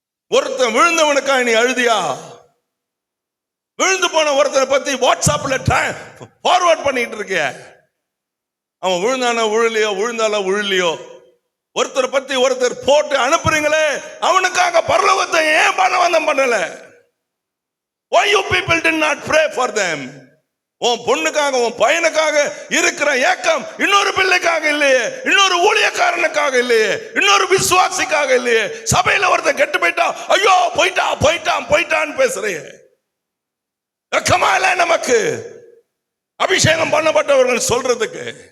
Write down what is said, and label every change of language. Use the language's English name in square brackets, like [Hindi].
[Tamil] ஒருத்தன் விழுந்தவனுக்காக நீ அழுதியா? விழுந்து போன ஒருத்தனை பத்தி வாட்ஸ்அப்ல ஃபார்வர்ட் பண்ணிட்டு இருக்கிய. அவன் விழுந்தானோ விழலையோ, விழுந்தாலோ விழலையோ, ஒருத்தரை பத்தி ஒருத்தர் போட்டு அனுப்புறீங்களே, அவனுக்காக பரலோகத்தை ஏன் பலவந்தம் பண்ணல? [English] Why you people did not pray for them? [Tamil] உன் பொண்ணுக்காக, உன் பையனுக்காக இருக்கிற ஏக்கம் இன்னொரு பிள்ளைக்காக இல்லையே, இன்னொரு ஊழியக்காரனுக்காக இல்லையே, இன்னொரு விசுவாசிக்காக இல்லையே. சபையில ஒருத்தன் கெட்டு போயிட்டா, ஐயோ போயிட்டான் போயிட்டான் போயிட்டான்னு பேசுறேன். வெக்கமால நமக்கு அபிஷேகம் பண்ணப்பட்டவர்கள் சொல்றதுக்கு.